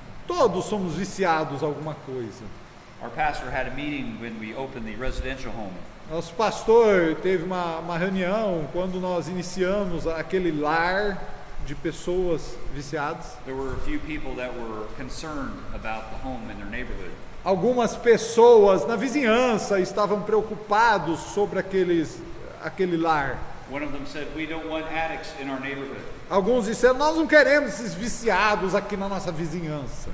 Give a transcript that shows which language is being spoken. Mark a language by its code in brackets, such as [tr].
[pt] todos somos viciados a alguma coisa. [en] Our pastor had a meeting when we opened the residential home. [pt] Nosso pastor teve uma reunião quando nós iniciamos aquele lar de pessoas viciadas. [en] There were a few people that were concerned about the home in their neighborhood. [pt] Algumas pessoas na vizinhança estavam preocupados sobre aquele lar. [en] One of them said, "We don't want addicts in our neighborhood." [pt] Alguns disseram, nós não queremos esses viciados aqui na nossa vizinhança.